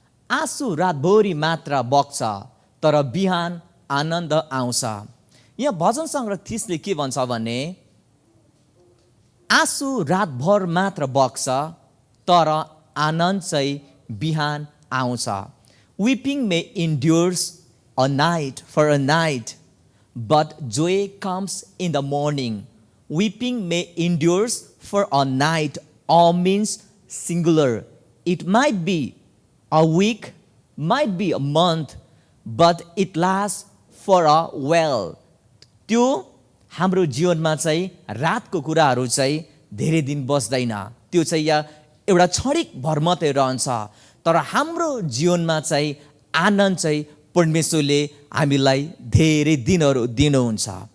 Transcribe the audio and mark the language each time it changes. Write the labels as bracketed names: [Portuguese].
[Nepali] आँसु रातभरि मात्र बग्छ, तर बिहान आनन्द आउँछ। यहाँ भजन सङ्ग्रह 30ले के भन्छ भने, आँसु रातभर मात्र बग्छ, तर आनन्द चाहिँ बिहान आउँछ। [English] Weeping may endures a night for a night, but joy comes in the morning. Weeping may endures for a night all means singular. It might be a week, might be a month, but it lasts for a while. [Nepali] त्यो हाम्रो जीवनमा चाहिँ रातको कुराहरू चाहिँ धेरै दिन बस्दैन, त्यो चाहिँ एउटा क्षणिक भर मात्रै रहन्छ। तर हाम्रो जीवनमा चाहिँ आनन्द चाहिँ परमेश्वरले हामीलाई धेरै दिनहरू दिनुहुन्छ।